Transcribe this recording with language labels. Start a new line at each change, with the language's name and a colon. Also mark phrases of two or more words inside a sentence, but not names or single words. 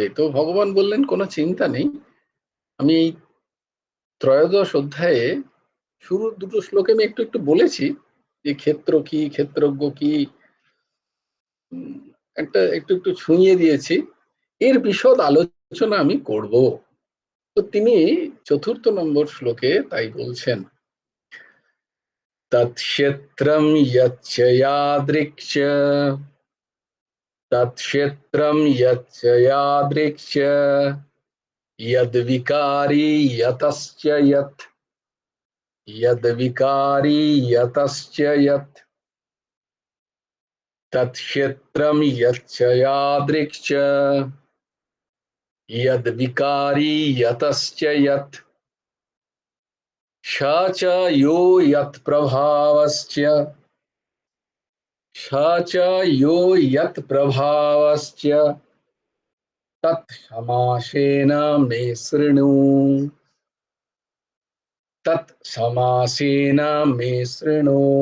Bangla: তো ভগবান বললেন কোনো চিন্তা নেই, আমি এই ত্রয়োদশ অধ্যায়ে শুরুর দুটো শ্লোকে আমি একটু একটু বলেছি যে ক্ষেত্র কি, ক্ষেত্রজ্ঞ কি, একটা একটু একটু ছুঁয়ে দিয়েছি, এর বিশদ আলোচনা আমি করব। তো তিনি চতুর্থ নম্বর শ্লোকে তাই বলছেন
Sanskrit: तत्क्षेत्रम् यच्च यादृक्, तत्क्षेत्रम् यच्च यादृक्, यद्विकारी यतश्च यत्, यद्विकारी यतश्च यत्, तत्क्षेत्रं यच्च यादृक्, यद्विकारी यतश्च यत्, स च यो यत्प्रभावश्च, स च यो यत्प्रभावश्च, तत्समासेन मे शृणु, तत्समासेन मे शृणु।